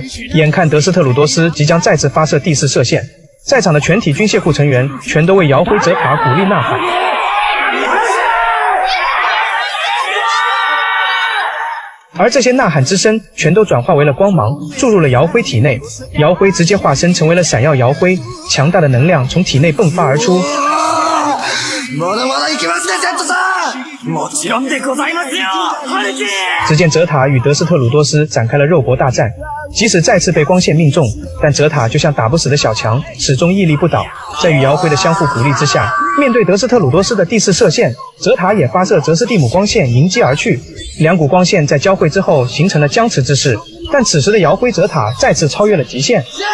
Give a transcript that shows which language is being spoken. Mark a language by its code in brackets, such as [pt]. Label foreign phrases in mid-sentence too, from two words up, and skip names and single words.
[zh] 眼看德斯特鲁多斯即将再次发射第4射线，在场的全体军械库成员全都为姚辉、泽塔鼓励呐喊。而这些呐喊之声全都转化为了光芒，注入了姚辉体内。姚辉直接化身成为了闪耀姚辉，强大的能量从体内迸发而出。 [ja] まだまだいけますね、Zさん！もちろんでございますよ，兄貴！ [zh] 只见泽塔与德斯特鲁多斯展开了肉搏大战，即使再次被光线命中，但泽塔就像打不死的小强，始终屹立不倒。在与姚辉的相互鼓励之下，面对德斯特鲁多斯的第4射线，泽塔也发射泽斯蒂姆光线迎击而去。两股光线在交汇之后形成了僵持之势，但此时的姚辉、泽塔再次超越了极限。